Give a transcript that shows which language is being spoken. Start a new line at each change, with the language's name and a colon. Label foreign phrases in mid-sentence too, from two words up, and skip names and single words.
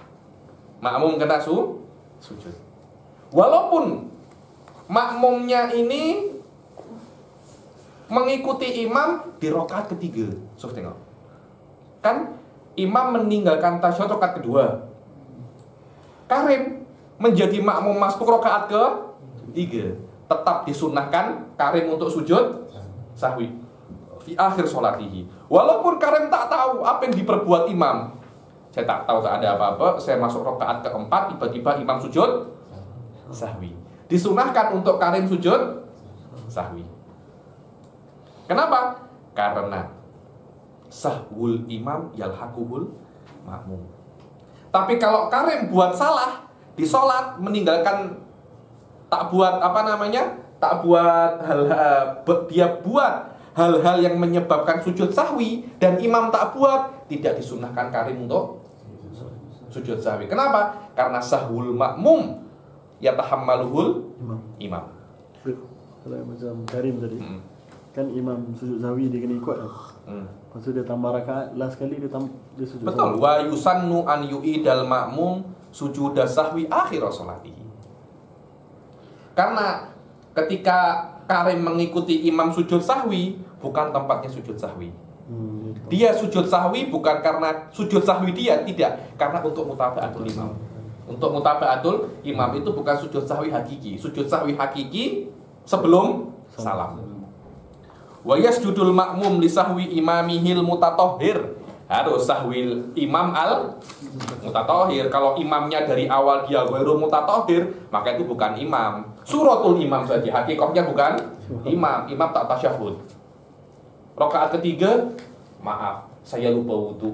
Malay: Walaupun makmumnya ini mengikuti imam di rakaat ketiga. Sof tengok. Kan imam meninggalkan tasyahud rakaat kedua. Karim menjadi makmum masuk rakaat ke-3. Tetap disunahkan karim untuk sujud sahwi
Arabic: في آخر صلاته.
Malay: Walaupun karim tak tahu apa yang diperbuat imam. Saya tak tahu tak ada apa-apa, saya masuk rakaat keempat, tiba-tiba imam sujud sahwi. Disunahkan untuk karim sujud sahwi. Kenapa?
Arabic: Karena سهو الإمام يلحقه المأموم.
Malay: Tapi kalau karim buat salah di sholat, meninggalkan, tak buat dia buat hal-hal yang menyebabkan sujud sahwi dan imam tak buat, tidak disunahkan karim untuk sujud sahwi. Kenapa?
Arabic: Karena سهو المأموم يتحمله الإمام.
Malay: Kalau macam karim tadi, kan imam sujud sahwi dia kena ikut kan. Lepas tu dia tambah rakaat, last kali dia sujud Betul. sahwi.
Arabic: ويسن أن يعيد المأموم سجود السهو آخر صلاته.
Malay: Karena ketika karim mengikuti imam sujud sahwi, bukan tempatnya sujud sahwi. Dia sujud sahwi bukan karena sujud sahwi dia, tidak, karena untuk
Arabic: متابعة الإمام.
Malay: Untuk
Arabic: متابعة الإمام
Malay: itu bukan sujud sahwi hakiki. Sujud sahwi hakiki sebelum salam.
Arabic: ويسجد المأموم لسهو إمامه المتطهر. Harus سهو الإمام المتطهر.
Malay: Kalau imamnya dari awal dia
Arabic: غير متطهر,
Malay: maka itu bukan imam.
Arabic: صورة الإمام
Malay: saja, hakikatnya bukan imam. Imam tak tasyahud. Rakaat ketiga, maaf, saya lupa wudu.